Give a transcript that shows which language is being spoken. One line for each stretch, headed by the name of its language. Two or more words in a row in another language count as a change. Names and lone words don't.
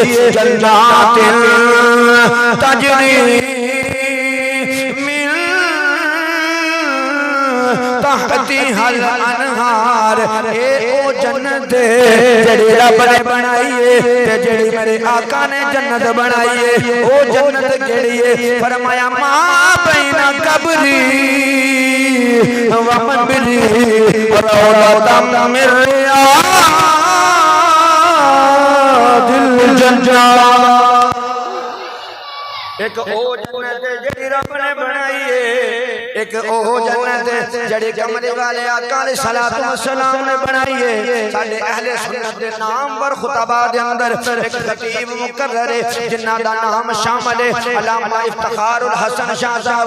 Arabic: جنات تجري من تحتها الأنهار.
Punjabi: ਏ ਓ ਜੰਨਤ ਜੇੜ੍ਹੀ ਰੱਬ ਨੇ ਬਣਾਈ ਹੈ ਤੇ ਜੇੜ੍ਹੀ ਮੇਰੇ ਆਕਾ ਨੇ ਜੰਨਤ ਬਣਾਈ ਹੈ ਓ ਜੰਨਤ ਕੇੜ੍ਹੀ ਹੈ?
Arabic: فرمایا ما بين قبري ومنبري روضة من رياض الجنة.
Punjabi: ਇਕ ਓ ਜੰਨਤ ਜੇੜ੍ਹੀ ਰੱਬ ਨੇ ਬਣਾਈ ਹੈ ਇਕ ਓ ਜੰਨਤ ਜੇੜ੍ਹੀ ਕਮਲੀ ਵਾਲੇ ਆਕਾ
Arabic: عليه الصلاة والسلام
Punjabi: ਨੇ ਬਣਾਈ ਹੈ। ਸਾਡੇ ਅਹਿਲੇ ਸੁੰਨਤ ਦੇ ਨਾਮ ਵਰ ਖ਼ੁਤਬਾ ਦੇ ਅੰਦਰ ਇਕ ਖ਼ਤੀਬ ਮੁਕੱਰਰ ਹੈ ਜਿਨ੍ਹਾਂ ਦਾ ਨਾਮ ਸ਼ਾਮਿਲ ਹੈ ਅੱਲਾਮਾ ਇਫ਼ਤਿਖ਼ਾਰੁਲ ਹਸਨ ਸ਼ਾਹ ਸਾਹਬ।